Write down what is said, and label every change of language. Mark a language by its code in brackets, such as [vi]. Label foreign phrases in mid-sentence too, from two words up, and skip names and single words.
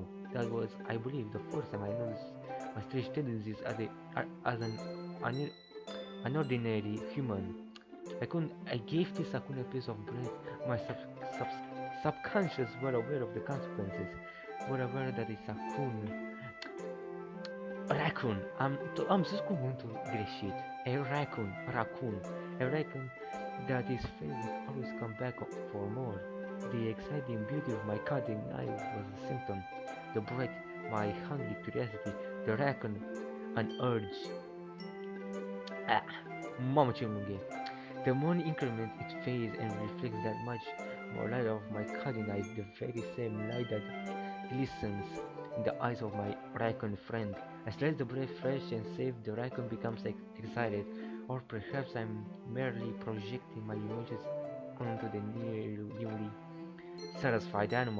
[en] That was, I believe, the first time I noticed my strange tendencies as an ordinary human. I gave this raccoon a piece of bread. My subconscious were aware of the consequences. Were aware that it's raccoon. [ro] Am zis cuvântul greșit. [en] A raccoon. A raccoon that is filled with always come back for more. The exciting beauty of my cutting knife was a symptom. The bread, my hungry curiosity. The raccoon, an urge. [ro] Mamă ce lung e. [en] The more increment it fades and reflects that much more light of my cutting knife, the very same light that glistens in the eyes of my raccoon friend. I slice the bread fresh and safe, the raccoon becomes excited, or perhaps I'm merely projecting my images onto the newly satisfied animal.